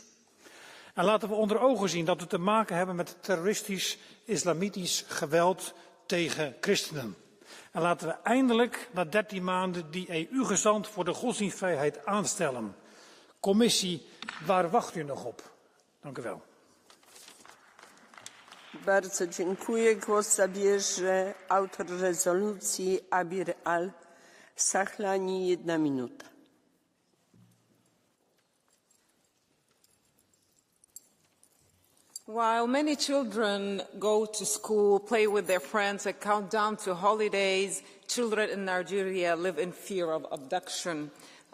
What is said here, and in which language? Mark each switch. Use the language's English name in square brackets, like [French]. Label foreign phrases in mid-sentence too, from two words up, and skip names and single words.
[Dutch] En laten we onder ogen zien dat we te maken hebben met terroristisch islamitisch geweld tegen christenen. En laten we eindelijk na 13 maanden die EU-gezant voor de godsdienstvrijheid aanstellen. Commissie, waar wacht u nog op? Dank u wel. [Polish] Bardzo dziękuję. Głos zabierze autor rezolucji Abir al-Sahlani. 1 minuta. [English] While many children go to school, play with their friends, and count down to holidays, children in Nigeria live in fear of abduction.